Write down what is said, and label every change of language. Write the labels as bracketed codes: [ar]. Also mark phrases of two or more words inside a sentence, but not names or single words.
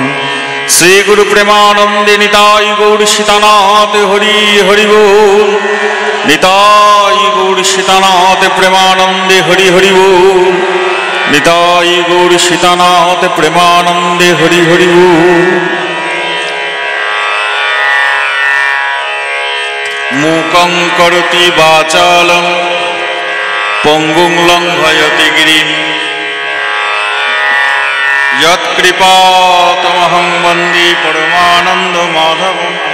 [bn] শ্রী গুরু প্রেমানন্দে নিতাই গৌর সীতানাথ হরি হরি বল। নিতাই গৌর সীতানাথ প্রেমানন্দে হরি হরি বল। নিতাই গৌর সীতানাথ প্রেমানন্দে হরি হরি বল। [sa] मूकं करोति वाचालं पङ्गुं लङ्घयति गिरिं यत्कृपातमहं वन्दे परमानन्दमाधवं।